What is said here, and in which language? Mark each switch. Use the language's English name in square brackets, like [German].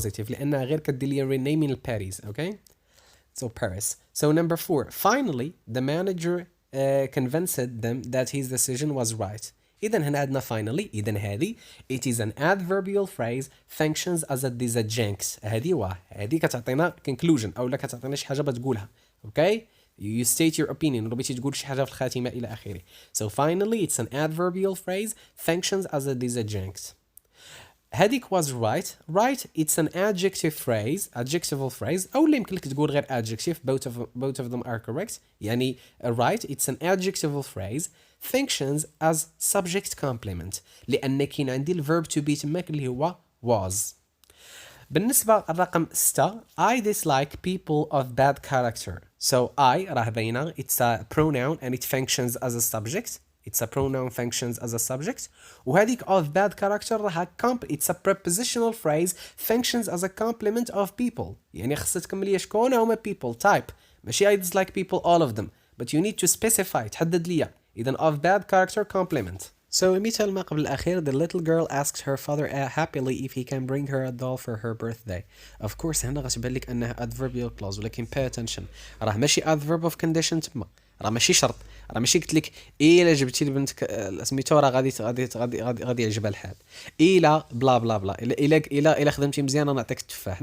[Arabic] لأنها غير كدير لي renaming Paris. [English] Okay so Paris. Number 4 finally the manager convinced them that his decision was right. [Arabic] إذا هنا عندنا finally. [English] إذا هذه it is an adverbial phrase functions as a disjunct. [Arabic] هذه كتعطينا conclusion أو لا كتعطينا شي حاجة بتقولها. okay you state your opinion، ربيتي تقول شي حاجة في الخاتمة إلى آخره. [English] finally it's an adverbial phrase functions as a disjunct. هذيك was right it's an adjectival phrase أو اللي يمكن لك تقول غير adjective. both of them are correct. يعني right it's an adjectival phrase functions as subject complement لأن كاين عندي الverb to be تماك اللي هو was. بالنسبة الرقم 6 I dislike people of bad character. I راه باينة it's a pronoun and it functions as a subject. It's a pronoun functions as a subject. وهذيك of bad character راها it's a prepositional phrase functions as a complement of people. يعني خصها تكمل لي شكون هما people type، ماشي I dislike people all of them but you need to specify تحدد لي. إذا of bad character complement. المثال ما قبل الأخير the little girl asked her father happily if he can bring her a doll for her birthday. [Arabic] Of course هنا غتبان لك أنها adverbial clause ولكن pay attention راه ماشي adverb of condition تما، راه ماشي شرط، راه ماشي قلت لك الا جبتي لبنتك سميتو راه غادي يعجبها الحال، الا بلا بلا بلا الا خدمتي مزيان انا نعطيك التفاح.